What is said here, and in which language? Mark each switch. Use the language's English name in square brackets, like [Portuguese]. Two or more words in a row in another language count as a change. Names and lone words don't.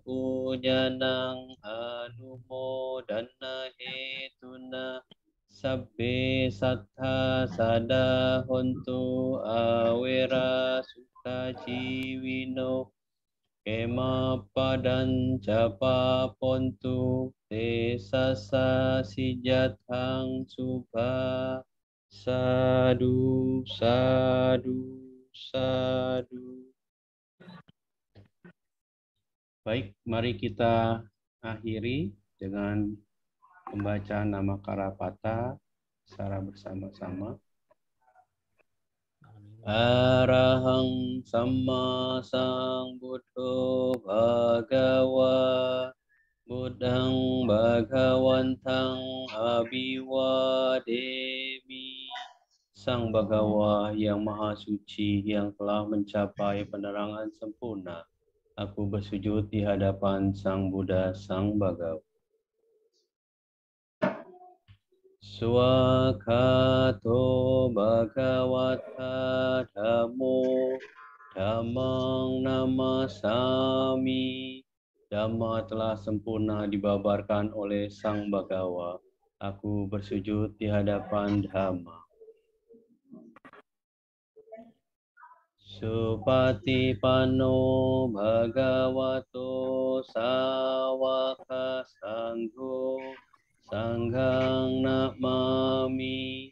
[Pali] pujanang anumodana hetuna sabbe sattha sada hontu awera sukha jiwino kema padan japa pontu te sasa sijathang subha sadu sadu sadu. [Indonesian] Baik, mari kita akhiri dengan pembacaan nama Karapata secara bersama-sama. [Pali] Arahang Samma Sambuddho Bhagawa Buddhang Bhagawantang Abhiwademi. [Indonesian] Sang Bhagawa yang Maha Suci yang telah mencapai penerangan sempurna. Aku bersujud di hadapan Sang Buddha, Sang Bhagawa. [Pali] Swakato Bhagavata Dhammo Dhammang Namasami. [Indonesian] Dhamma telah sempurna dibabarkan oleh Sang Bhagawa. Aku bersujud di hadapan Dhamma. [Pali] Supatipanno Bhagavato Sawaka Sangho Sangghang Namami.